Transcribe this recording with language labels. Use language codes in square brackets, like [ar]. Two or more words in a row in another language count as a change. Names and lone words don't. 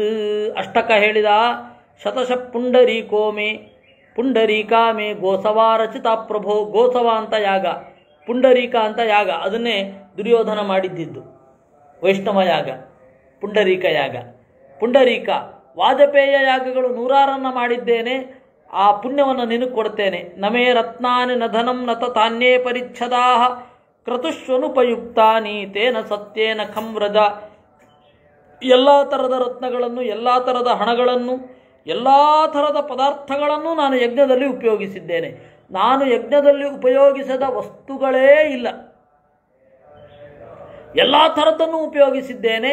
[kn] ಅಷ್ಟಕ ಹೇಳಿದ, [sa] ಶತಶ ಪುಂಡರೀಕೋ ಮೇ ಪುಂಡರೀಕಾ ಮೇ ಗೋಸವಾ ರಚಿತ ಪ್ರಭೋ. [kn] ಗೋಸವ ಅಂತ ಯಾಗ, ಪುಂಡರೀಕ ಅಂತ ಯಾಗ, ಅದನ್ನೇ ದುರ್ಯೋಧನ ಮಾಡಿದ್ದಿದ್ದು. ವೈಷ್ಣವ ಯಾಗ, ಪುಂಡರೀಕ ಯಾಗ. ಪುಂಡರೀಕ ವಾಜಪೇಯ ಯಾಗಗಳು 106 ಮಾಡಿದ್ದೇನೆ, ಆ ಪುಣ್ಯವನ್ನು ನಿನಗೆ ಕೊಡ್ತೇನೆ. [sa] ನಮೇ ರತ್ನಾನಿ ನ ಧನಂ ನ ತಾನ್ಯೇ ಪರಿಚ್ಛದಾ ಕ್ರತುಷ್ವನುಪಯುಕ್ತಾನಿ ತೇನ ಸತ್ಯೇನ ಖಂ ವ್ರಜ. [kn] ಎಲ್ಲ ಥರದ ರತ್ನಗಳನ್ನು, ಎಲ್ಲ ಥರದ ಹಣಗಳನ್ನು, ಎಲ್ಲ ಥರದ ಪದಾರ್ಥಗಳನ್ನು ನಾನು ಯಜ್ಞದಲ್ಲಿ ಉಪಯೋಗಿಸಿದ್ದೇನೆ. ನಾನು ಯಜ್ಞದಲ್ಲಿ ಉಪಯೋಗಿಸದ ವಸ್ತುಗಳೇ ಇಲ್ಲ. ಎಲ್ಲ ಥರದ್ದನ್ನು ಉಪಯೋಗಿಸಿದ್ದೇನೆ.